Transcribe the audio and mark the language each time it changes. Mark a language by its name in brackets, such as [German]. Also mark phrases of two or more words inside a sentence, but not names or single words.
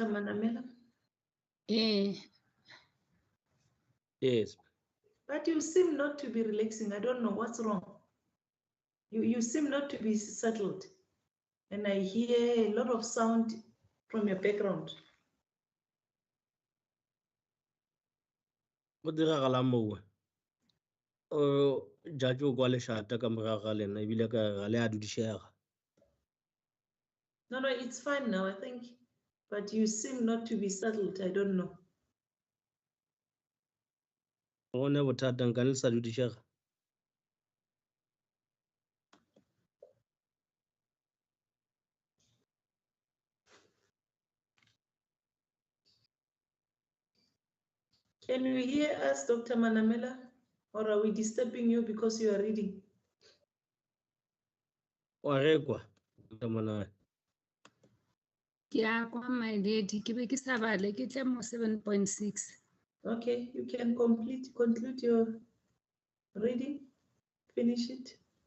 [English] Manamela? Yes. But you seem not to be relaxing. I don't know what's wrong. You seem not to be settled. And I hear a lot of sound from your background. [Northern Sotho] Go diragala moo. O judge o kwa leshata ka morago ga lena ebile ka ga le a dudišega. [English] No, it's fine now, I think. But you seem not to be settled. I don't know. [Northern Sotho] Go ne bothata nka le sa dudišega. [English] Can you hear us, Dr. Manamela? Or are we disturbing you because you are reading? [Northern Sotho] Wa rekwa Dr. Manamela. Ke a kwa [English] my lady, [Northern Sotho] ke be ke sa bale, ke tle mo 7.6. [English] Okay, you can conclude your reading, finish it.